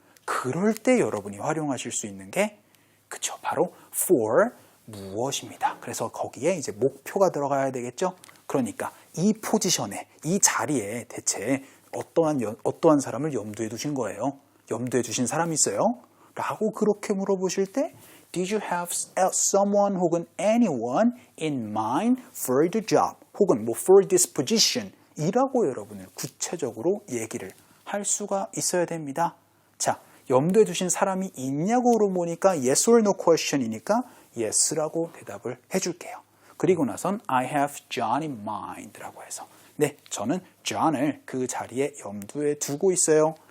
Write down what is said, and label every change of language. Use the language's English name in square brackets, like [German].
[Korean] 그럴 때 여러분이 활용하실 수 있는 게 그쵸? 바로 for 무엇입니다. 그래서 거기에 이제 목표가 들어가야 되겠죠? 그러니까 이 포지션에, 이 자리에 대체 어떠한 사람을 염두에 두신 거예요? 염두에 두신 사람이 있어요? 라고 그렇게 물어보실 때 [English] Did you have someone 혹은 anyone in mind for the job? 혹은 for this position? [Korean] 이라고 여러분을 구체적으로 얘기를 할 수가 있어야 됩니다. 자, 염두에 두신 사람이 있냐고 물어보니까 [English] yes or no question [Korean] 이니까 yes라고 대답을 해줄게요. 그리고 나선 [English] I have John in mind [Korean] 라고 해서 네, 저는 John을 그 자리에 염두에 두고 있어요.